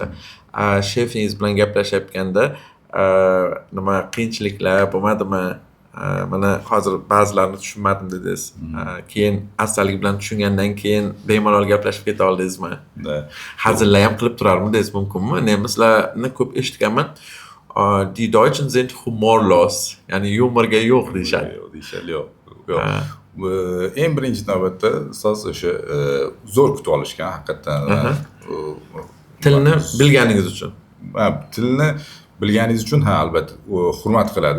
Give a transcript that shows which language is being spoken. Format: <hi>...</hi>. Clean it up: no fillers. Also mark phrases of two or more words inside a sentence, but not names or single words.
<uz>Shefingiz bilan gaplashayotganda nima qiyinchiliklar bo'lmadimi? Mana hozir ba'zilarini tushunmadim dedingiz. Keyin astalik bilan tushungandan keyin bemalol gaplashib keta oldingizmi? Hazillar ham qilib turarmidingiz mumkinmi? Nemislarni ko'p eshitganman.</uz> <de>Die Deutschen sind humorlos.</de> <uz>Ya'ni yumorga yo'q deyishadi. Yo'q. Eng birinchi navbatda siz o'sha zo'r kutib olishgan haqiqatan. Tilni bilganingiz uchun. Tilni bilganingiz uchun albatta hurmat qiladi.</uz>